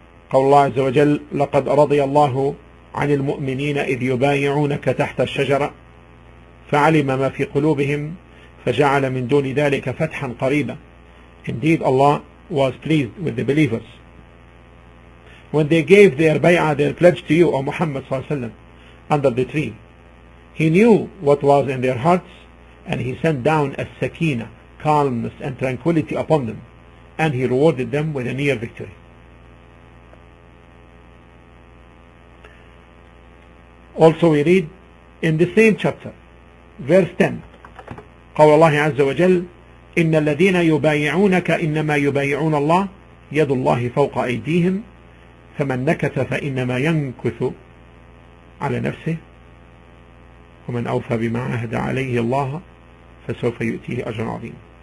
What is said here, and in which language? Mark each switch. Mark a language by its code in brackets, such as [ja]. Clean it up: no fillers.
[ar] قول الله عز وجل لقد رضي الله عن المؤمنين إذ يبايعونك تحت الشجرة فعلم ما في قلوبهم فجعل من دون ذلك فتحا قريبا. [en] Indeed, Allah was pleased with the believers when they gave their bay'ah, their pledge to you, O Muhammad sallallahu alaihi wasallam, under the tree. He knew what was in their hearts, and He sent down a sakina, calmness and tranquility upon them, and He rewarded them with a near victory. Also we read in the same chapter, verse 10, [ar] قول الله عز وجل إن الذين يبايعونك إنما يبايعون الله يد الله فوق أيديهم فمن نكث فإنما ينكث على نفسه ومن أوفى بما عهد عليه الله فسوف يؤتيه أجرا عظيما.